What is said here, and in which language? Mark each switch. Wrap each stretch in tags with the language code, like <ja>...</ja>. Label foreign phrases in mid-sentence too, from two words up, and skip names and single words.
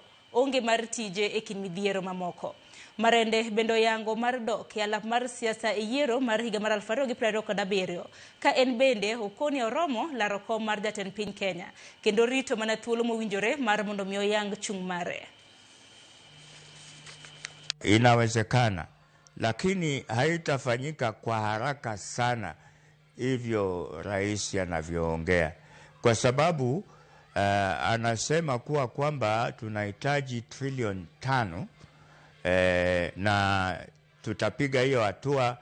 <luo>Onge mar tije e kind midhiero mamoko. Marende bendo yango mar dok e alap mar siasa e yiero mar higa mar 2027 ka en bende okoni oromo laro kom mar jatend piny Kenya kendo rito mana thuolo mowinjore mar mondo mi oyang chung' mare.</luo> <sw>Inawezekana, lakini haitafanyika kwa haraka sana hivyo rais anavyoongea, kwa sababu anasema kwamba tunahitaji trilioni 5 na tutapiga hiyo hatua.</sw>